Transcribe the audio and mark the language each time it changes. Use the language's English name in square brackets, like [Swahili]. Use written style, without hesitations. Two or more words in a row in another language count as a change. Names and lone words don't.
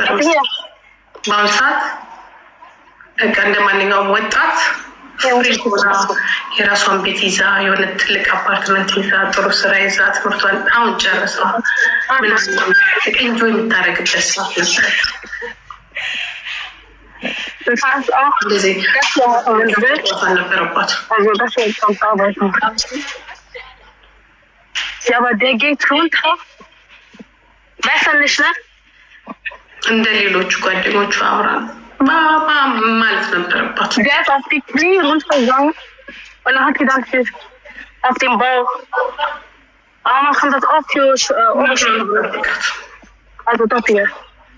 [Amharic] በአሁኑ ሰዓት በቃ እንደ ማንኛውም ወጣት የራሷን ቤት ይዛ የሆነ ትልቅ አፓርትመንት ይዛ ጥሩ ስራ ይዛ ትምህርቷን አሁን ጨርሳ እንጆ የምታደርግበት ሰዓት ነበር። እንደዚህ ነበረባት። [German] Ja, aber der geht runter. Besser nicht, ne? [Amharic] እንደ ሌሎቹ ጓደኞቹ አብራ ማለት ነበረባት። [German] Der ist auf die Knie runtergegangen und dann hat die dann auf dem Bauch. Aber man kann das auch für also das hier.